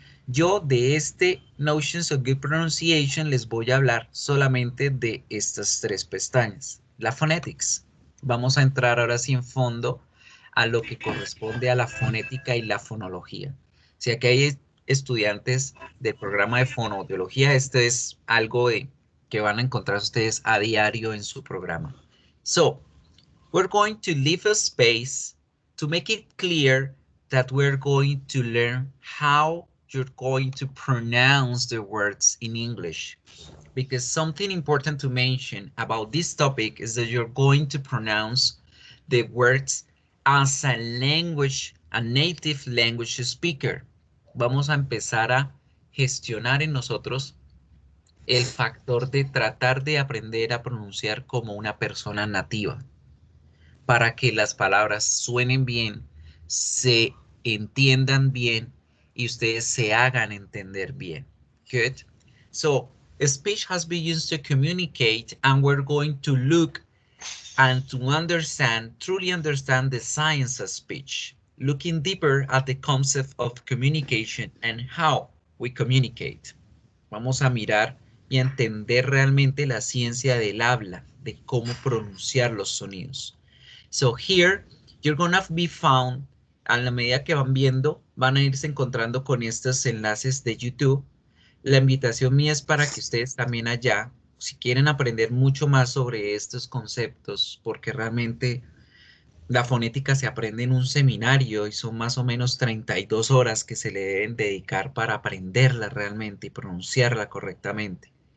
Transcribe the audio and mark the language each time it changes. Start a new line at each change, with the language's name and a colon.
Spanish: Yo de este Notions of Good Pronunciation les voy a hablar solamente de estas tres pestañas. La Phonetics. Vamos a entrar ahora sí en fondo a lo que corresponde a la fonética y la fonología. Si aquí hay estudiantes del programa de fonoaudiología, esto es algo que van a encontrar ustedes a diario en su programa.
English: So, we're going to leave a space to make it clear that we're going to learn how you're going to pronounce the words in English. Because something important to mention about this topic is that you're going to pronounce the words as a language, a native language speaker.
Spanish: Vamos a empezar a gestionar en nosotros el factor de tratar de aprender a pronunciar como una persona nativa, para que las palabras suenen bien, se entiendan bien y ustedes se hagan entender bien.
English: Good. So, speech has been used to communicate, and we're going to look and to understand, truly understand the science of speech, looking deeper at the concept of communication and how we communicate.
Spanish: Vamos a mirar y a entender realmente la ciencia del habla, de cómo pronunciar los sonidos.
English: So here, you're gonna be found,
Spanish: a la medida que van viendo, van a irse encontrando con estos enlaces de YouTube. La invitación mía es para que ustedes también allá, si quieren aprender mucho más sobre estos conceptos, porque realmente la fonética se aprende en un seminario y son más o menos 32 horas que se le deben dedicar para aprenderla realmente y pronunciarla correctamente.